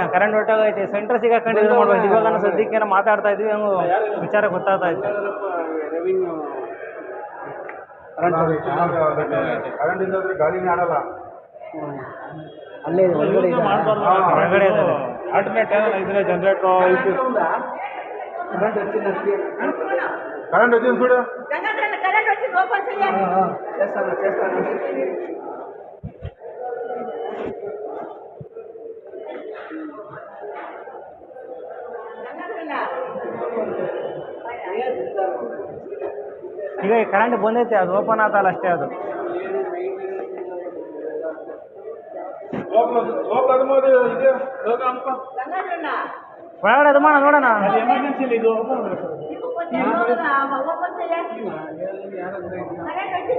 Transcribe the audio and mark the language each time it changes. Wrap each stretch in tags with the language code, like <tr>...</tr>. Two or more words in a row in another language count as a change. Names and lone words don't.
<kn>ಕರೆಂಟ್ ಹೊರಟೋಗೈತೆ, ಸೆಂಟ್ರ್ ಸಿಗಾಕೊಂಡಿದ್ರೆ ಮಾಡ್ಬೇಕು. ಇವಾಗ ನಾವು ಸದ್ಯಕ್ಕೆ ಮಾತಾಡ್ತಾ ಇದ್ವಿ, ಹಂಗು ವಿಚಾರ ಗೊತ್ತಾಗ್ತಾ ಇತ್ತು.</kn> <en>revenue current</en> <kn>ಇಲ್ಲಾಂದ್ರೆ ಗಾಳಿನೇ ಆಡಲ್ಲ. ಅಲ್ಲೇ ಹೊರಗಡೆ ಇದ್ದಾರೆ. ಆಲ್ಟರ್ನೇಟ್ ಏನಾರ ಇದ್ರೆ ಜನರೇಟರ್</kn> <te>కరెంట్ వచ్చింది చూడు. కరెంట్ వచ్చింది, ఓపెన్ చేయండి. చేస్తాను.</te> <kn>ಈಗ ಕರೆಂಟ್ ಬಂದೈತೆ, ಅದು ಓಪನ್ ಆತಲ್ಲ ಅಷ್ಟೇ. ಅದು ಒಳಗಡೆ ಅದು ಮಾಡೋಣ, ನೋಡೋಣ. ಎಮರ್ಜೆನ್ಸಿ ಇದು</kn> <te>ఓపెన్ చేయండి. కరెంట్</te>